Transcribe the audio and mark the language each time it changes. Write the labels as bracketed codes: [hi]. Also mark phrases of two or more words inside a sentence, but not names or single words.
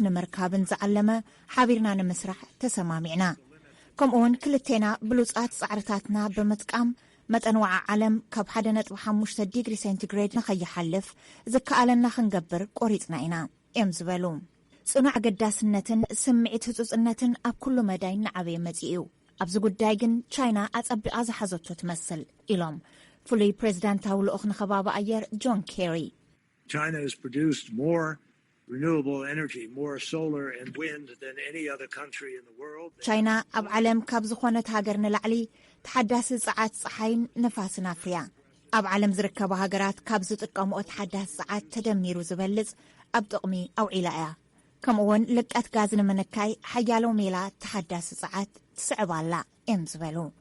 [ti] ንምርካብን ዝዓለመ ሓቢርና ንምስራሕ ተሰማሚዕና። ከምኡውን ክልቴና ብሉጻት ጻዕርታትና ብምጥቃም መጠን ወዓ ዓለም ካብ 1.5 ዲግሪ ሴንቲግሬድ ንኸይሓልፍ ዝከኣለና ክንገብር ቆሪጽና ኢና እዮም ዝበሉ። ጽኑዕ ኣገዳስነትን ስምዒት ህጹጽነትን ኣብ ኩሉ መዳይ ንዓበየ መጺኡ እዩ። ኣብዚ ጉዳይ ግን ቻይና ኣጸቢቓ ዝሓዘቶ ትመስል ኢሎም ፍሉይ ፕሬዚዳንታዊ ልኡኽ ንኸባቢ ኣየር ጆን ኬሪ [en] China has produced more renewable energy, more solar and wind than any other country in the world. [ti] ቻይና ኣብ ዓለም ካብ ዝኾነት ሃገር ንላዕሊ ተሓዳሲ ጸዓት ፀሓይን ነፋስን ኣፍርያ። ኣብ ዓለም ዝርከቡ ሃገራት ካብ ዝጥቀምኦ ተሓዳሲ ጸዓት ተደሚሩ ዝበልጽ ኣብ ጥቕሚ ኣውዒላ እያ። ከምኡውን ልቀት ጋዝ ንምንካይ ሓያሎ ሜላ ተሓዳሲ ጸዓት ትስዕባላ እዮም ዝበሉ